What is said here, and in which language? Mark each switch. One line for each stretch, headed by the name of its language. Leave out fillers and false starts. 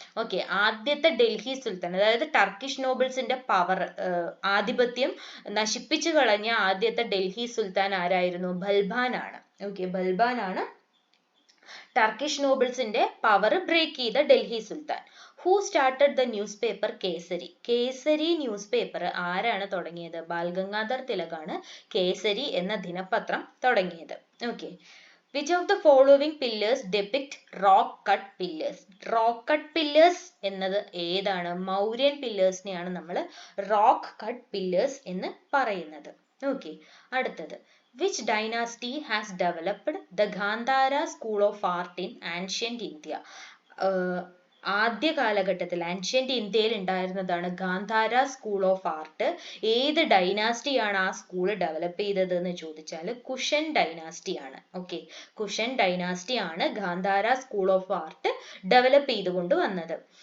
Malayalam: Okay, ആദ്യത്തെ ഡൽഹി സുൽത്താൻ, അതായത് Turkish നോബിൾസിന്റെ power, ആധിപത്യം നശിപ്പിച്ചു കളഞ്ഞ ആദ്യത്തെ ഡൽഹി സുൽത്താൻ ആരായിരുന്നു? ബൽബാൻ ആണ്. ഓക്കെ, ബൽബാൻ ആണ് ടർക്കിഷ് നോബിൾസിന്റെ പവർ ബ്രേക്ക് ചെയ്ത ഡൽഹി സുൽത്താൻ.
English: Who started the newspaper Kesari.
Malayalam: Kesari news paper ആരാണ് തുടങ്ങിയത്? ബാൽ ഗംഗാധർ തിലകാണ് കേസരി എന്ന ദിനപത്രം തുടങ്ങിയത്.
English: Okay, which of the following pillars depict rock cut pillars?
Malayalam: rock cut pillars എന്നത് ഏതാണ്? മൗര്യൻ പില്ലേഴ്സിനെയാണ് നമ്മൾ റോക്ക് കട്ട് പില്ലേഴ്സ് എന്ന് പറയുന്നത്.
English: okay,
Malayalam: അടുത്തത്,
English: which dynasty has developed the Gandhara school of art in ancient India?
Malayalam: ആദ്യ കാലഘട്ടത്തിൽ ആൻഷ്യന്റ് ഇന്ത്യയിൽ ഉണ്ടായിരുന്നതാണ് ഗാന്ധാര സ്കൂൾ ഓഫ് ആർട്ട്. ഏത് ഡൈനാസ്റ്റിയാണ് ആ സ്കൂൾ ഡെവലപ്പ് ചെയ്തത് എന്ന് ചോദിച്ചാൽ കുഷൻ ഡൈനാസ്റ്റി ആണ്. ഓക്കെ, കുഷൻ ഡൈനാസ്റ്റി ആണ് Gandhara school of art develop ചെയ്തുകൊണ്ട് വന്നത്.